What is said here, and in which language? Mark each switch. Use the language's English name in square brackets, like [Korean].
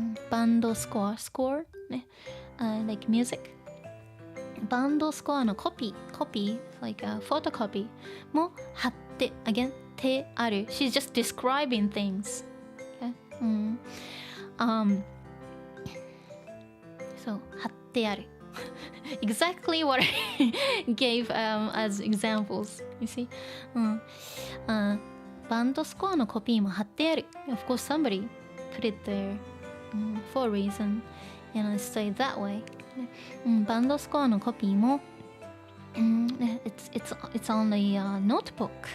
[Japanese] バンドスコア、ね、 [English] like music。 [Japanese] バンドスコアのコピー、 [English] like a photocopy [Japanese] も貼って、 [English] again [Japanese] てある。 [English] She's just describing things. Okay? So [Japanese] 貼ってある。 [English] Exactly what I gave as examples. You see? [Japanese] バンドスコアのコピーも貼ってある。 [English] Of course, somebody put it there for a reason. And I say that way. [Japanese] バンドスコアのコピーも、 [English] it's on the notebook.